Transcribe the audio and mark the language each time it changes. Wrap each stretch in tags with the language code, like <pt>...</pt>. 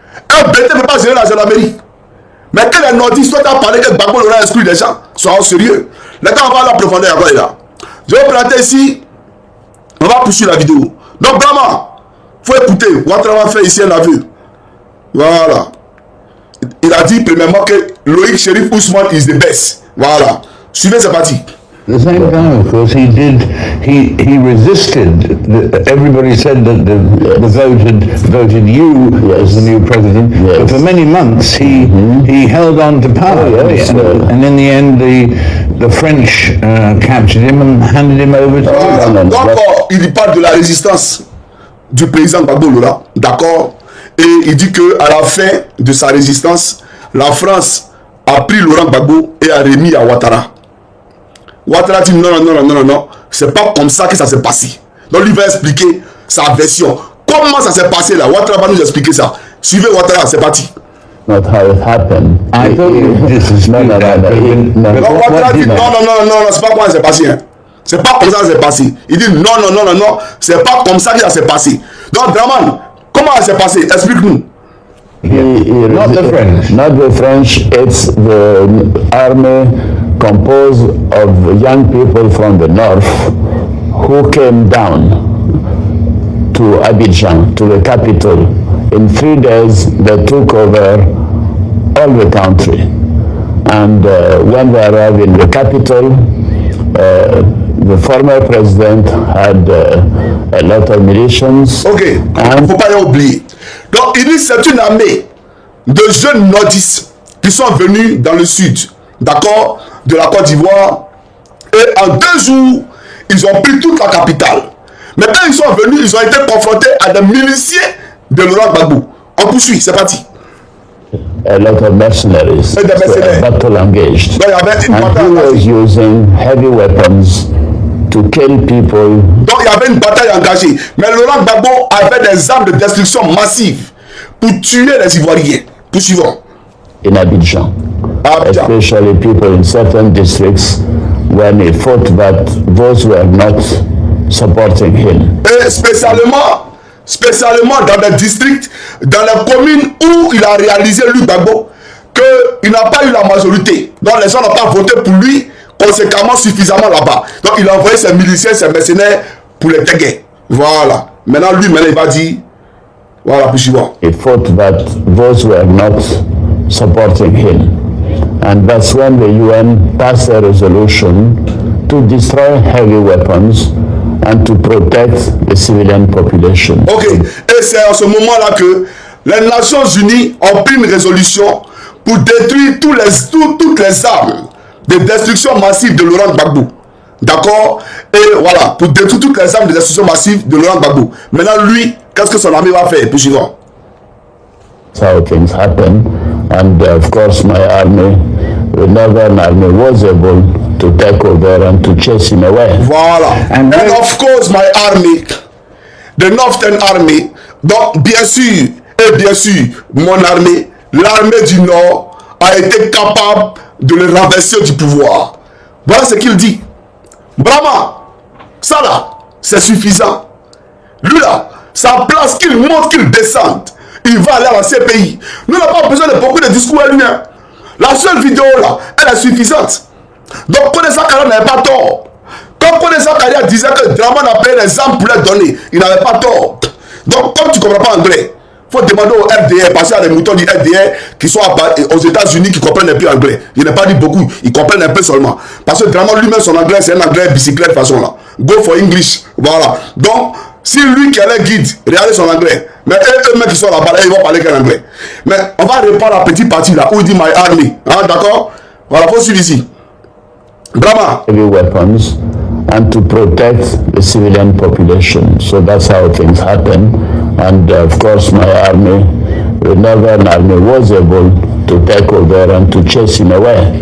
<fr>Un BT ne peut pas gérer la gendarmerie. Mais que les nordistes, toi tu as parlé que Gbagbo l'aura exclu des gens. Soyons sérieux. Là, on va à la profondeur encore là. Je vais planter ici. On va poursuivre la vidéo. Donc vraiment, il faut écouter. Ouattara va faire ici un aveu. Voilà. Il a dit premièrement que Loïc Chérif Ousmane</fr> <en>is the best.</en> <fr>Voilà. Suivez, c'est parti.</fr> <en>The same guy, of course, he resisted. Everybody said that the vote had voted you as the new president, but for many months he held on to power, and in the end the French captured him and handed him over to</en> <fr>donc, il parle de la résistance du président Gbagbo Lora, d'accord, et il dit que à la fin de sa résistance, la France a pris Laurent Gbagbo et a remis à Ouattara. Ouattara dit non, c'est pas comme ça que ça s'est passé. Donc lui va expliquer sa version. Comment ça s'est passé là? Ouattara va nous expliquer ça. Suivez Ouattara, c'est parti.</fr> <en>Not how it happened. I thought this is</en> <fr>Donc Ouattara dit non, c'est pas comment ça s'est passé. Hein. C'est pas comme ça que ça s'est passé. Il dit non, c'est pas comme ça que ça s'est passé. Donc Draman, comment ça s'est passé? Explique-nous.</fr> <en>not the French. Not the French, it's the army composed of young people from the north who came down to Abidjan, to the capital. In 3 days, they took over all the country. And when they arrived in the capital, the former president had a lot of militias.</en> <fr>Ok, il ne faut pas y oublier. Donc, il dit c'est une armée de jeunes nordistes qui sont venus dans le sud, d'accord, de la Côte d'Ivoire. Et en 2 jours, ils ont pris toute la capitale. Mais quand ils sont venus, ils ont été confrontés à des miliciens de Laurent Gbagbo. On poursuit, c'est parti.</fr> <en>A lot of mercenaries. Battle engaged.</en> <fr>Donc, il y avait une</fr> <en>And he</en> <fr>bataille.</fr> <en>was using heavy weapons to kill people.</en> <fr>Donc, il y avait une bataille engagée. Mais Laurent Gbagbo avait des armes de destruction massive pour tuer les Ivoiriens. Poursuivons.</fr> <en>In Abidjan, Abidjan. especially people in certain districts, when he thought that those were not supporting him.</en> <fr>Et spécialement dans les districts, dans les communes où il a réalisé lui Gbagbo qu'il n'a pas eu la majorité. Donc les gens n'ont pas voté pour lui conséquemment suffisamment là-bas. Donc il a envoyé ses miliciens, ses mercenaires pour les déguer. Voilà. Maintenant il va dire, voilà, puis suivant.</fr> <en>He thought that those were not supporting him. And that's when the UN passed a resolution to destroy heavy weapons and to protect the civilian population.</en> <fr>Ok, et c'est en ce moment-là que les Nations Unies ont pris une résolution pour détruire toutes les armes de destruction massive de Laurent Gbagbo. D'accord? Et voilà, pour détruire toutes les armes de destruction massive de Laurent Gbagbo. Maintenant, lui, qu'est-ce que son armée va faire? Puis suivant.</fr> <en>That's how things happen. And of course, my army, the Northern Army, was able to take over and to chase him away.</en> <fr>Voilà.</fr> <en>And of course, my army, the Northern Army,</en> <fr>donc bien sûr, mon armée, l'armée du Nord, a été capable de le renverser du pouvoir. Voilà ce qu'il dit. Brahma, ça là, c'est suffisant. Lui là, sa place qu'il monte, qu'il descende, il va aller à la CPI. Nous n'avons pas besoin de beaucoup de discours à lui. Hein. La seule vidéo là, elle est suffisante. Donc Konesa Kara n'avait pas tort. Quand Konesa Kara disait que Draman a payé les armes pour les donner, il n'avait pas tort. Donc comme tu ne comprends pas anglais, il faut demander au RDR, parce qu'il y a des moutons du RDR qui sont aux États-Unis qui comprennent un peu anglais. Je n'ai pas dit beaucoup, ils comprennent un peu seulement. Parce que Draman lui-même, son anglais, c'est un anglais bicyclette de façon là.</fr> <en>Go for English.</en> <fr>Voilà. Donc, si lui qui est le guide, regardez son anglais. Mais eux-mêmes qui sont là-bas, ils vont parler qu'un anglais. Mais on va répondre à la petite partie là où il dit</fr> <en>My Army.</en> <fr>Hein, d'accord? Voilà, il faut suivre ici. Brahma.</fr> <en>Heavy weapons and to protect the civilian population. So that's how things happen. And of course, my army, the Northern Army, was able to take over and to chase him away.</en>